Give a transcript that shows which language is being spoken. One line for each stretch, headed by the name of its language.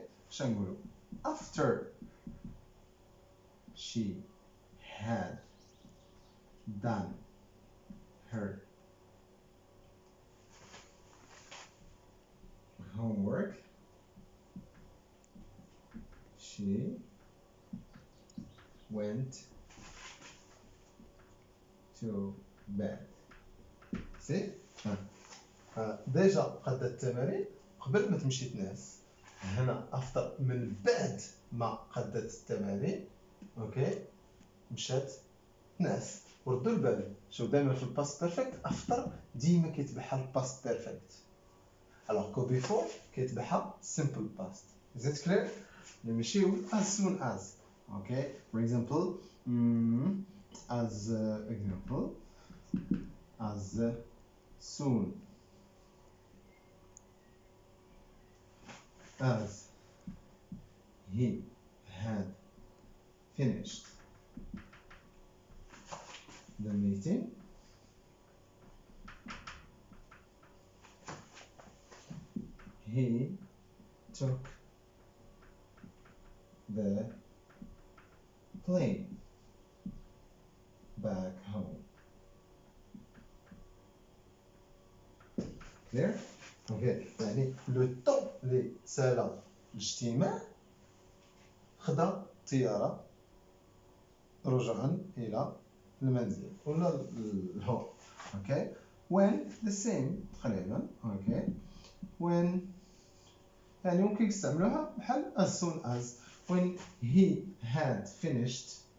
Arabic: اش نقولوا
English: after she had done her homework she went to bed.
Arabic: see ديجا قد التمارين قبل ما تمشي تنعس هنا after من بعد ما قدت التمارين مشات تنعس. وردوا البال شوف دائما في الباست بيرفكت after ديما كيتبعها الباست بيرفكت
French: alors que
Arabic: before كيتبعها simple past.
English: is it clear؟
Arabic: نمشيو
English: as soon as. for example as example as soon as he had finished the meeting he took the plane back home.
Arabic: clear؟ يعني لو طون اللي سالا الاجتماع خدا الطيارة رجعا إلى المنزل ولا الهوم.
English: when the same تقريبا when
Arabic: يعني ممكن يستعملوها بحال
English: as soon as when he had finished